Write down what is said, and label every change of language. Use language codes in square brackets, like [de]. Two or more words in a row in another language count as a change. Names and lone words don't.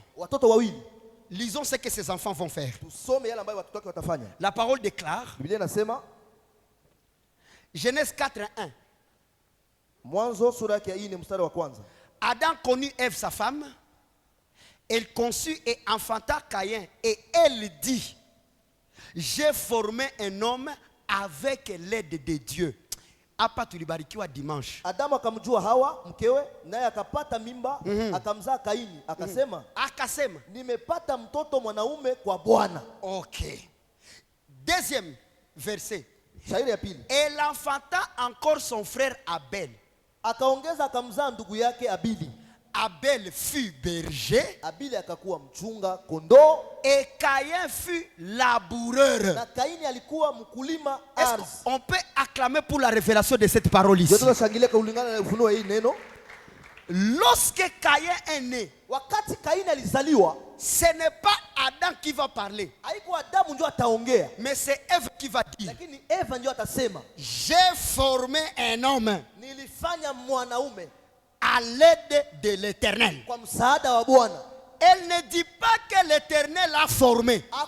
[fr] Lisons ce que ces enfants vont faire. La parole déclare, Genèse 4:1. Adam connut Ève sa femme. Elle conçut et enfanta Caïn. Et elle dit, j'ai formé un homme avec l'aide de Dieu. [sw] Hapa tulibarikiwa dimanche. Adamu akamjua Hawa mkewe, naye akapata mimba, akamzaa Kaini, akasema nimepata mtoto mwanaume kwa Bwana. [fr] OK. Deuxième verset. [sw] Shairi ya pili. [fr] Elle enfanta encore son frère Abel. [sw] Akaongeza akamzaa ndugu yake Abili. [fr] Abel fut berger. [sw] Abili akakuwa mchunga kondoo. [fr] Et Caïn fut laboureur. [sw] Na Kaini alikuwa mkulima ardhi. [fr] On peut acclamer pour la révélation de cette parole ici. Lorsque Caïn est né, [sw] wakati Kaini alizaliwa, [fr] ce n'est pas Adam qui va parler, mais c'est Ève qui va dire, j'ai formé un homme à l'aide de l'Éternel. Elle ne dit pas que l'Éternel a formé.